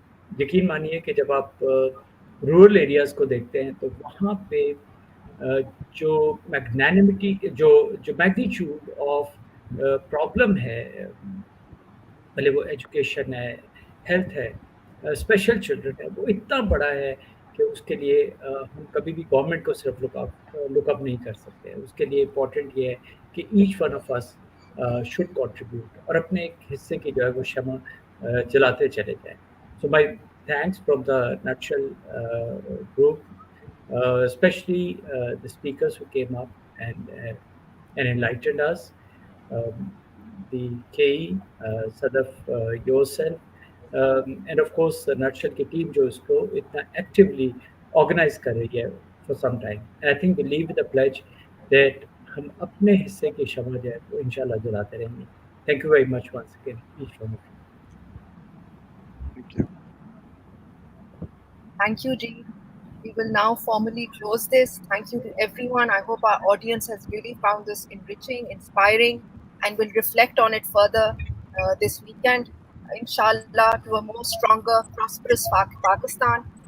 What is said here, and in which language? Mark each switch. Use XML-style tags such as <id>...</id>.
<hi>यकीन मानिए कि जब आप रूरल एरियाज़ को देखते हैं तो वहाँ पे जो मैग्नानिमिटी जो जो मैग्नीट्यूड ऑफ प्रॉब्लम है, भले वो एजुकेशन है, हेल्थ है, स्पेशल चिल्ड्रन है, वो इतना बड़ा है कि उसके लिए हम कभी भी गवर्नमेंट को सिर्फ लुकअप नहीं कर सकते। उसके लिए इम्पोर्टेंट ये है कि</hi> <en>each one of us should contribute</en> <hi>और अपने एक हिस्से की जो है वो शमा जलाते चले जाएं।</hi> <en>So my thanks from the Nutshell group, especially the speakers who came up and enlightened us. The KE, Sadaffe, yourself, and of course Nutshell</en> <hi>की टीम जो इसको इतना</hi> <en>actively organize</en> <hi>कर रही है</hi> <en>for some time. And I think we leave with the pledge that</en> <hi>हम अपने हिस्से की शमा जो है वो इंशाल्लाह जलाते रहेंगे.</hi> <en>Thank you very much once again, each one of you. Thank you. Thank you, G. We will now formally close this. Thank you to everyone. I hope our audience has really found this enriching, inspiring, and will reflect on it further this weekend, inshallah, to a more stronger, prosperous Pakistan.</en>